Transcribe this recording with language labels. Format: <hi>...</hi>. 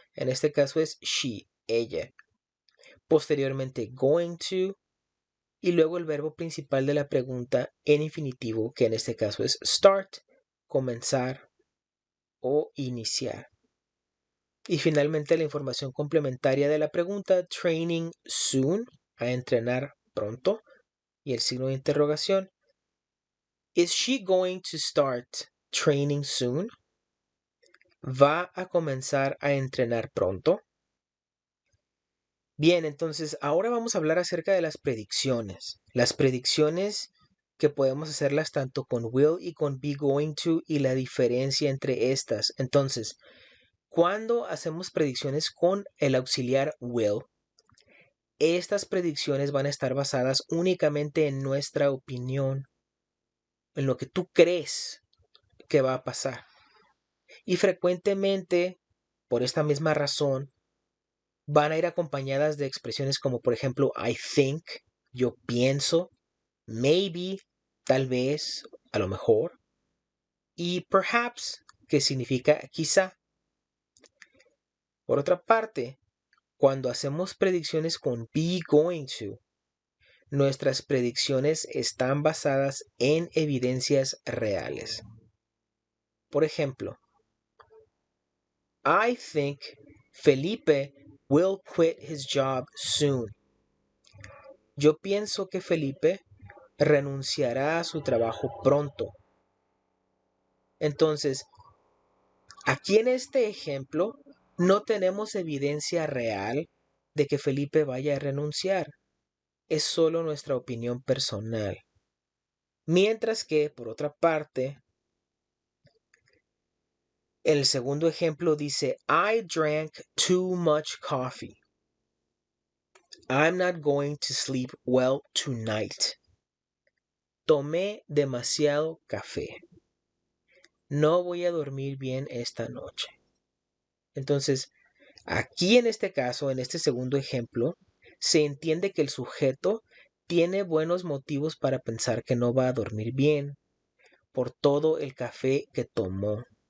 <es>En este caso es she, ella. Posteriormente going to y luego el verbo principal de la pregunta en infinitivo, que en este caso es start, comenzar o iniciar. Y finalmente la información complementaria de la pregunta</es> <en>training soon,</en> <es>a entrenar pronto, y el signo de interrogación.</es> <en>Is she going to start training soon?</en> <es>¿Va a comenzar a entrenar pronto? Bien, entonces ahora vamos a hablar acerca de las predicciones. Las predicciones que podemos hacerlas tanto con will y con be going to y la diferencia entre estas. Entonces, cuando hacemos predicciones con el auxiliar will, estas predicciones van a estar basadas únicamente en nuestra opinión, en lo que tú crees que va a pasar. Y frecuentemente, por esta misma razón, van a ir acompañadas de expresiones como por ejemplo</es> <en>I think,</en> <es>yo pienso, maybe, tal vez, a lo mejor, y perhaps, que significa quizá. Por otra parte, cuando hacemos predicciones con be going to, nuestras predicciones están basadas en evidencias reales. Por ejemplo,</es> <en>I think Felipe will quit his job soon.</en> <es>Yo pienso que Felipe renunciará a su trabajo pronto. Entonces, aquí en este ejemplo no tenemos evidencia real de que Felipe vaya a renunciar. Es solo nuestra opinión personal. Mientras que, por otra parte, el segundo ejemplo dice,</es> <en>I drank too much coffee. I'm not going to sleep well tonight.</en> <es>Tomé demasiado café. No voy a dormir bien esta noche. Entonces, aquí en este caso, en este segundo ejemplo, se entiende que el sujeto tiene buenos motivos para pensar que no va a dormir bien por todo el café que tomó.</es>